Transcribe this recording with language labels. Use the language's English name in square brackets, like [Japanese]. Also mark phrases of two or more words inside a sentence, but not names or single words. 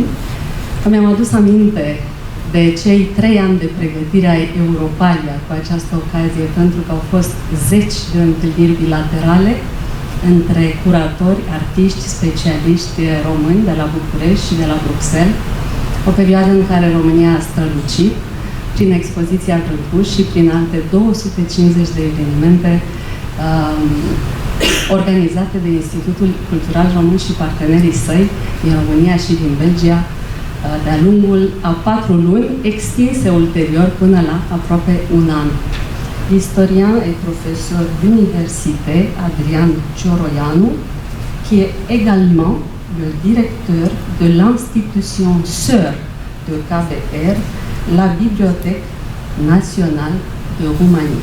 [Romanian] Mi-am adus aminte de cei 3 ani de pregătire a Europalia cu această ocazie, pentru că au fost 10 de întâlniri bilaterale între curatori, artiști, specialiști români de la București și de la Bruxelles, o perioadă în care România a strălucit prin expoziția Grâncuș și prin alte 250 de evenimente organizate de Institutul Cultural Român și partenerii săi din România și din Belgia de-a lungul a 4 luni, extinse ulterior până la aproape un an. [French] L'historien et professeur d'université Adrian Cioroianu, qui est également le directeur de l'institution sœur de KBR, la Bibliothèque nationale de Roumanie.